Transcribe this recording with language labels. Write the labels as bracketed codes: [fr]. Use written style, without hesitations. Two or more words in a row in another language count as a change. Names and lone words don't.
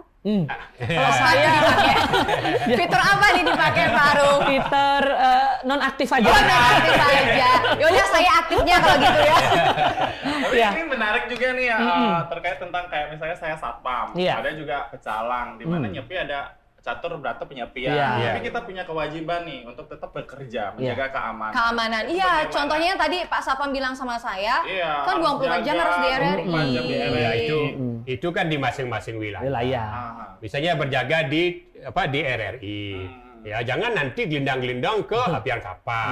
[id] Kalau Apa tuh dipakai? Fitur apa nih dipakai Pak Arum? Twitter non aktif aja. Oh, nah, aktif aja. Yaudah saya aktifnya kalau gitu ya. Tapi Iya. ini menarik juga nih ya terkait tentang kayak misalnya saya satpam, Iya. ada juga pecalang, di mana nyepi ada catur berata penyepian. Iya. Tapi kita punya kewajiban nih untuk tetap bekerja, menjaga keamanan. Keamanan. Itu Iya, bagaimana? contohnya yang tadi Pak Satpam bilang sama saya, Iya, kan 24 jam harus di RRI. 24 jam di RRI. Ya, itu kan di masing-masing wilayah. Wilayah. Ah, Misalnya berjaga di di RRI. Ya, jangan nanti gelindang-gelindang ke apian kapal.